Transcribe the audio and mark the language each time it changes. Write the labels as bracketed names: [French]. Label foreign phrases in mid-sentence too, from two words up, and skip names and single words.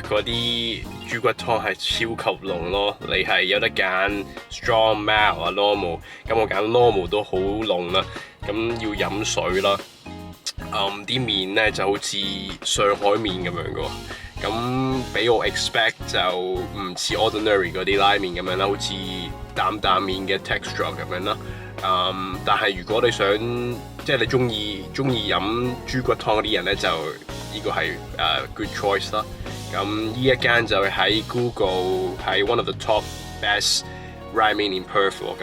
[Cantonese] 嗰啲豬骨湯係超級濃咯，你係有得揀 [English] strong mild [Cantonese] 啊 normal， 咁我揀 normal 都好濃啦，咁要飲水啦，啲麵咧就好似上海麵咁樣嘅，咁俾我 expect 就唔似 ordinary 嗰啲拉麵咁樣啦，好似擔麵嘅 texture 咁樣啦。但係如果你想即係你中意飲豬骨湯嗰啲人咧，就呢個係 [English] good choice [Cantonese] 啦。咁呢一間就喺 Google 係 [English] one of the top best ramen in Perth [Cantonese] 喎。